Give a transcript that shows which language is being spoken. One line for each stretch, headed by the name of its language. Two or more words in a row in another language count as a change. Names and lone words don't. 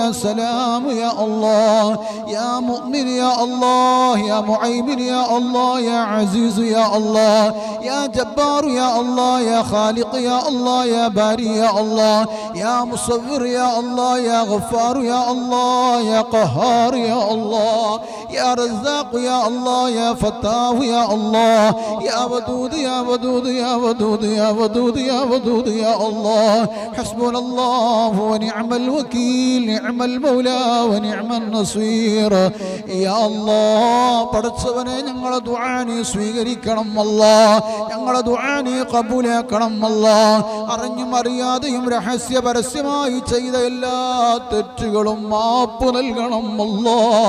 Arabic: سلام يا الله يا مؤمن يا الله يا معيمن يا الله يا عزيز يا الله يا جبار يا الله يا خالق يا الله يا باري يا الله يا مصور يا الله يا غفار يا الله يا قهار يا الله يا رزاق يا الله يا فتاح يا الله يا ودود يا ودود يا ودود يا ودود يا ودود يا الله. حسبنا الله ونعم الوكيل نعم المولى ونعم النصير. يا الله
Malayalam: പടച്ചവനെ ഞങ്ങളെ ദുആ നീ സ്വീകരിക്കണം അല്ലാഹ്, ഞങ്ങളെ ദുആ നീ ഖബൂലാക്കണം അല്ലാഹ്. അറിഞ്ഞും അറിയാതെയും രഹസ്യ പരസ്യമായി ചെയ്ത എല്ലാ തെറ്റുകളും മാപ്പ് നൽകണം അല്ലാഹ്.